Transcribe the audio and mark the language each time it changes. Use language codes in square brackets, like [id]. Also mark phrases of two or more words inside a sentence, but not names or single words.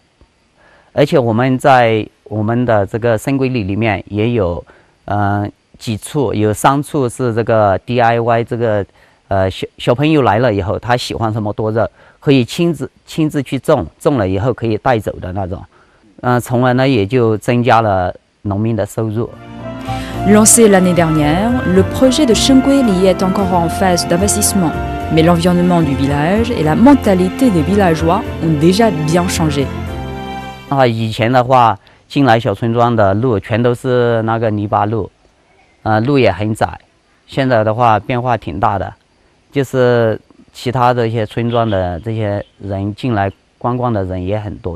[zh] 而且我们在我们的这个生规里里面也有几处，有3处是这个 DIY 这个小朋友来了以后，他喜欢什么多肉，可以亲自去种，种了以后可以带走的那种，从而呢也就增加了农民的收入。 [fr] Lancé l'année dernière, le projet de Shengguili est encore en phase d'investissement, mais l'environnement du village et la mentalité des villageois ont déjà bien changé. [zh] 以前的话，进来小村庄的路全都是那个泥巴路，路也很窄。现在的话变化挺大的，就是其他的一些村庄的这些人进来观光的人也很多。